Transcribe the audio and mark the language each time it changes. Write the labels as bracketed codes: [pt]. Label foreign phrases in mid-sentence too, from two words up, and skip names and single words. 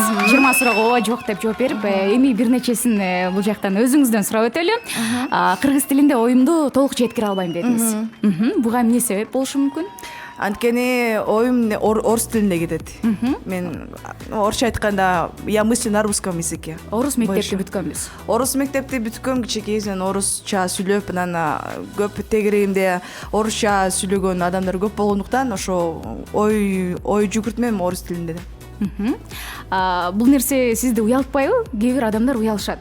[ky] 20 суроого ооба жок деп жооп берип, эми бир нечесин бул жактан өзүңүздөн сурап өтөлү. Кыргыз тилинде оюмду толук жеткире албайм дедиңиз. Буга эмне себеп болушу мүмкүн? Анткени оюм орус тилинде кетет. Мен орусча айтканда, [ru] я мыслю на русском языке. [ky] Орус мектепти бүткөнбүз. Орус мектепти бүткөм, кичинекейинен орусча сүйлөп, анан көп тегерегимде орусча сүйлөгөн адамдар көп болгондуктан ошо ой жүгүртмөм орус тилинде. Бул нерсе сизди уялтпайбы? Кээ бир адамдар уялышат.